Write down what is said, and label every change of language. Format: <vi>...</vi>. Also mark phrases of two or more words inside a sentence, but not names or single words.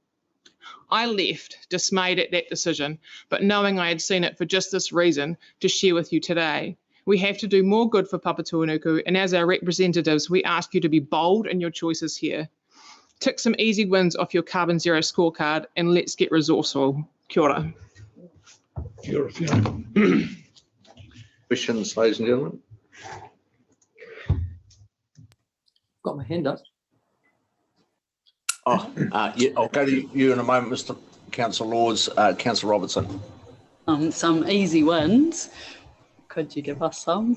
<en>I left, dismayed at that decision, but knowing I had seen it for just this reason to share with you today. We have to do more good for Papatūānuku, and as our representatives, we ask you to be bold in your choices here. Tick some easy wins off your carbon zero scorecard and let's get resourceful.</en> <mi>Kia ora. Kia ora, Fiona.</mi> <en>Questions, ladies and gentlemen? Got my hand up. Yeah, I'll go to you in a moment, Mr. Councillor Lords. Councillor Robertson. Some easy wins. Could you give us some?</en>